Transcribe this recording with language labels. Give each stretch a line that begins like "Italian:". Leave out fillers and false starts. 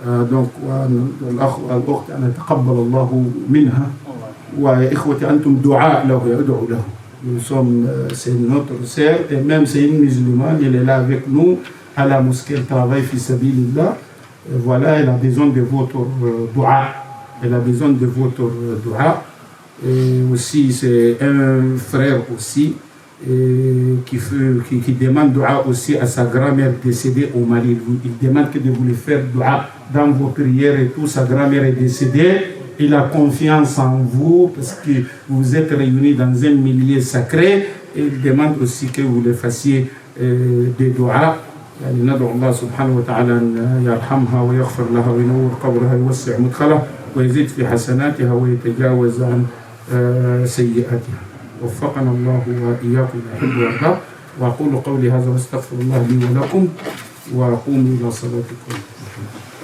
French: Donc
Arabic: الأخت أنا تقبل الله منها وإخوتي أنتم دعاء له يدعو له.
French: Nous sommes, c'est notre sœur et même c'est une musulmane, elle est là avec nous à la mosquée, elle travaille fi sabilillah. Voilà, elle a besoin de votre dua. Elle a besoin de votre dua. Et aussi, c'est un frère aussi qui demande dua aussi à sa grand-mère décédée au Mali. Il demande que de vous lui faire dua dans vos prières et tout. Sa grand-mère est décédée. Il a confiance en vous parce que vous êtes réunis dans un milieu sacré. Et il demande aussi que vous le fassiez des dua.
Arabic: يعني ندعو الله سبحانه وتعالى أن يرحمها ويغفر لها وينور قبرها ويوسع مدخلها ويزيد في حسناتها ويتجاوز عن سيئاتها. وفقنا الله وإياكم يحب ويرضى. وأقول قولي هذا واستغفر الله لي ولكم وأقوم إلى صلاتكم.